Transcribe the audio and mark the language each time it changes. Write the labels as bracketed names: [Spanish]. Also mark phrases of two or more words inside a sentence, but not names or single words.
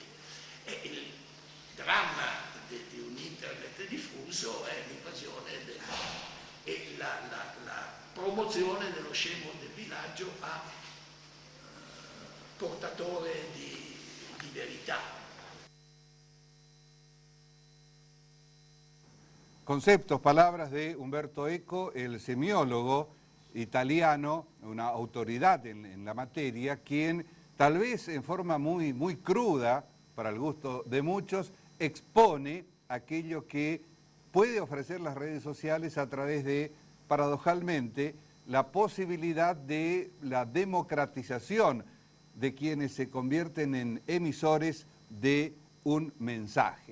[Italian] E il dramma di un internet diffuso è l'invasione e la promozione dello scemo del villaggio a portatore di verità. [Spanish] Conceptos, palabras de Umberto Eco, el semiólogo italiano, una autoridad en la materia, quien tal vez en forma muy cruda, para el gusto de muchos, expone aquello que puede ofrecer las redes sociales a través de, paradojalmente, la posibilidad de la democratización de quienes se convierten en emisores de un mensaje.